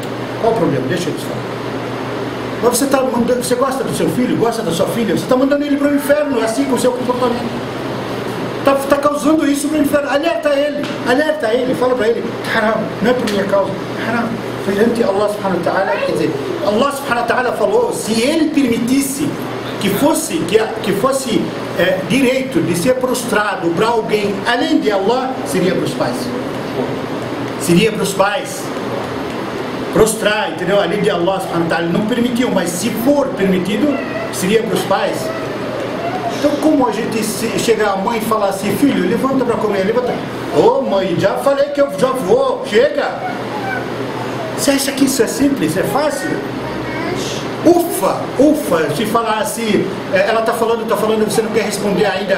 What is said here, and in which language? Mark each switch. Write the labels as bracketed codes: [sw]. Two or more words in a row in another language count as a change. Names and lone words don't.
[pt] Qual o problema? Deixa eles falar. Mas você gosta do seu filho, gosta da sua filha, você está mandando ele para o inferno, assim com o seu comportamento. Está causando isso para o inferno. Alerta ele, fala para ele, haram, não é por minha causa, haram. [ar] Perante الله سبحانه وتعالى, [pt] quer dizer, [ar] الله سبحانه وتعالى [pt] falou, se ele permitisse que fosse direito de ser prostrado para alguém além de Allah, seria para os pais. Seria para os pais. Prostrar, entendeu? [ar] Além de الله سبحانه وتعالى, [pt] não permitiu, mas se for permitido, seria para os pais. Então como a gente chega a mãe e fala assim, filho, levanta para comer, levanta. Ô mãe, já falei que eu já vou, chega. Você acha que isso é simples, é fácil? Ufa, se falar assim, ela está falando, você não quer responder ainda.